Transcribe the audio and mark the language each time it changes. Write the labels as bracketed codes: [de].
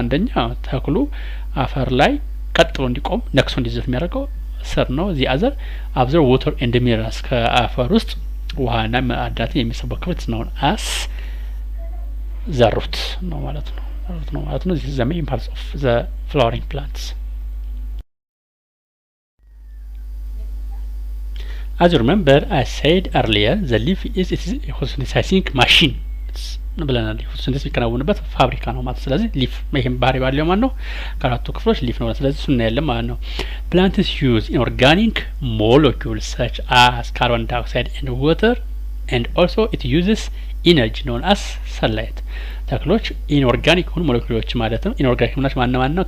[am] አንደኛ ተክሉ አፈር ላይ ቀጥ ብሎ እንዲቆም ነክሶ እንዲዘፍ የሚያደርገው ስር ነው። [en] the other absorb water and minerals. [am] ከአፈር ውስጥ ውሃና ማዕድናትን የሚሰበው ክፍል ነው አስ ዘሩት ነው ማለት ነው። ዘሩት ነው ማለት ነው። [en] this is the main parts of the flowering plants. as you remember I said earlier the leaf is a photosynthesizing machine. [am] ብለናል። ፎቶሲንቴሲስ የሚከናወንበት ፋብሪካ ነው ማለት ስለዚህ ሊፍ ይሄም ባህሪ ባለው ማለት ነው ከአራቱ ክፍሎች ሊፍ ነው ስለዚህ እሱን እናያለን ማለት ነው። [en] plants use inorganic molecules such as carbon dioxide and water and also it uses energy known as sunlight [am] ተክሎች ኢንኦርጋኒክ ሆኑ ሞለኪውሎች ማለት ነው። ኢንኦርጋኒክ ምናቸው ማን ነው?